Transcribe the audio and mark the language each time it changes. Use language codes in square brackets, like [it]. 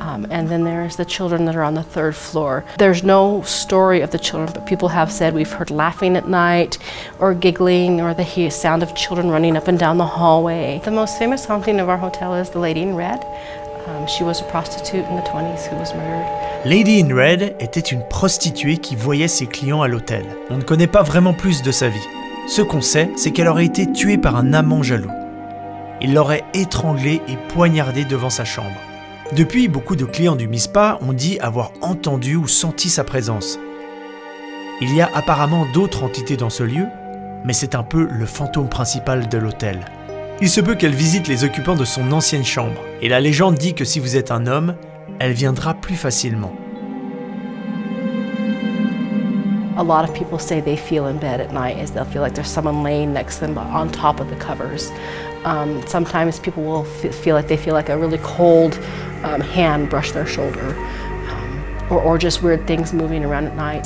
[en] And then there's the children that are on the 3rd floor. There's no story of the children, but people have said we've heard laughing at night or giggling or the sound of children running up and down the hallway. The most famous haunting of our hotel is the Lady in Red. She was a prostitute in the 20s who was murdered. [fr] Lady in Red était une prostituée qui voyait ses clients à l'hôtel. On ne connaît pas vraiment plus de sa vie. Ce qu'on sait, c'est qu'elle aurait été tuée par un amant jaloux. Il l'aurait étranglée et poignardée devant sa chambre. Depuis, beaucoup de clients du MISPA ont dit avoir entendu ou senti sa présence. Il y a apparemment d'autres entités dans ce lieu, mais c'est un peu le fantôme principal de l'hôtel. Il se peut qu'elle visite les occupants de son ancienne chambre, et la légende dit que si vous êtes un homme, elle viendra plus facilement. [en] A lot of people say they feel in bed at night as they'll feel like there's someone laying next to them on top of the covers. Sometimes people will feel like a really cold hand brush their shoulder, or just weird things moving around at night.